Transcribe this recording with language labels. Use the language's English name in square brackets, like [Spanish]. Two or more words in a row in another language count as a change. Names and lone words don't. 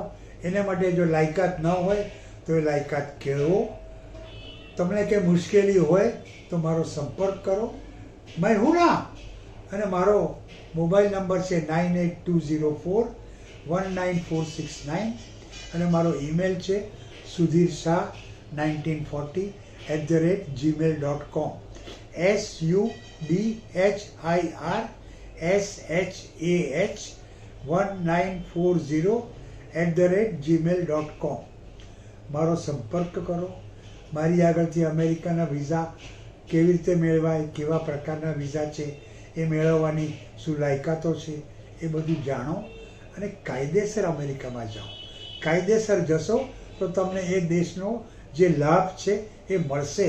[Gujarati] એને માટે જો લાયકાત ન હોય તો એ લાયકાત કેળવો. તમને કંઈ મુશ્કેલી હોય તો મારો સંપર્ક કરો. મેં હું ના, અને મારો મોબાઈલ નંબર છે 9820419469 અને મારો ઈમેલ છે sudhirshah1940@gmail.com. sudhirshah1940@gmail.com. મારો સંપર્ક કરો. મારી આગળથી અમેરિકાના વિઝા કેવી રીતે મેળવાય, કેવા પ્રકારના વિઝા છે, એ મેળવવાની શું લાયકાતો છે, એ બધું જાણો અને કાયદેસર અમેરિકામાં જાઓ. કાયદેસર જશો તો તમને એ દેશનો જે લાભ છે એ મળશે.